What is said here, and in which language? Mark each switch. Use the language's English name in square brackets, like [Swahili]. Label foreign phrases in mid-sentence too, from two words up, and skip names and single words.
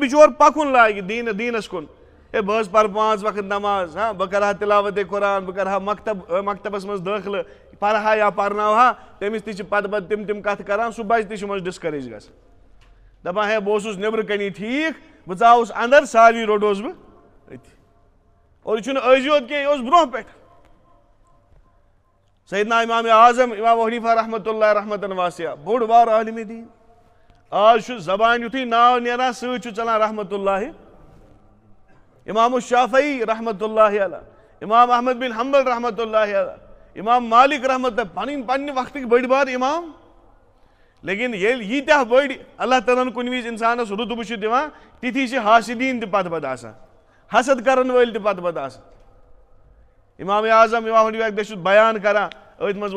[Kashmiri] بِچور پکُن لاگہِ دیٖنس کُن ہے بہٕ حظ پرٕ 5 وقت نماز ہاں بہٕ کرٕ ہا تِلاوتِ قرآن بہٕ کرٕ ہا مکتبس منٛز دٲخلہٕ پرٕ ہا یا پرناو ہا تٔمِس تہِ چھِ پتہٕ تِم کتھٕ کران سُہ بچہِ تہِ چھُ منٛزٕ ڈسکریج گژھان دپان ہے بہٕ اوسُس نیبرٕ کٔنی ٹھیٖک بہٕ ژاوُس انٛدر ساروی روٚٹوس بہٕ أتھی اور یہِ چھُنہٕ أزۍ یوت کینٛہہ یہِ اوس برونٛہہ پٮ۪ٹھ سیدنا امام اعظم امام ابو حنیفہ [Arabic] رحمتہ اللہ رحمتن واسعہ [Kashmiri] بوٚڑ بارٕ عالمِ دیٖن آز چھُ زبانہِ یُتھُے ناو نیران سۭتۍ چھُ ژلان [Arabic] رحمتہ اللہ [Kashmiri] امام الشافعی [Arabic] رحمتہ اللہ علیہ [Kashmiri] امام احمد بن حنبل [Arabic] رحمتہ اللہ علیہ [Kashmiri] امام مالک رحمتہ پننہِ وقتٕکۍ بٔڑۍ بارٕ امام لیکن ییٚلہِ ییٖتیاہ بٔڑۍ اللہ تعالیٰ ہن کُنہِ وِزِ انسانس رُتبہٕ چھُ دِوان تِتھی چھِ حاسدیٖن تہِ پتہٕ آسان حسد کرن وٲلۍ تہِ پتہٕ آسان امام اعظم امام حنیفہ اکہِ دۄہ چھُس بیان کران أتھۍ منٛز ووت